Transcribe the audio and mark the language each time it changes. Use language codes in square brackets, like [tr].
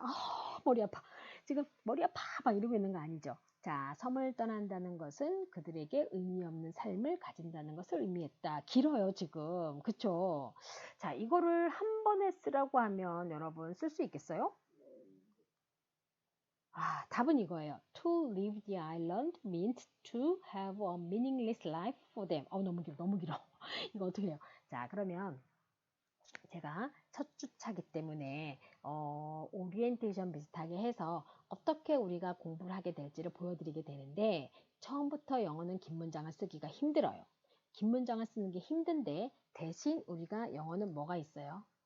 [ko] 아, 머리 아파. 지금 머리 아파 막 이러고 있는 거 아니죠. 자, 섬을 떠난다는 것은 그들에게 의미 없는 삶을 가진다는 것을 의미했다. 길어요, 지금. 그쵸? 자, 이거를 한 번에 쓰라고 하면 여러분 쓸 수 있겠어요? 아, 답은 이거예요. [en] To leave the island meant to have a meaningless life for them. [ko] 너무 길어, 너무 길어. 이거 어떻게 해요? 자, 그러면 제가 첫 주차기 때문에 오리엔테이션 비슷하게 해서 어떻게 우리가 공부를 하게 될지를 보여드리게 되는데, 처음부터 영어는 긴 문장을 쓰기가 힘들어요. 긴 문장을 쓰는 게 힘든데 대신 우리가 영어는 뭐가 있어요?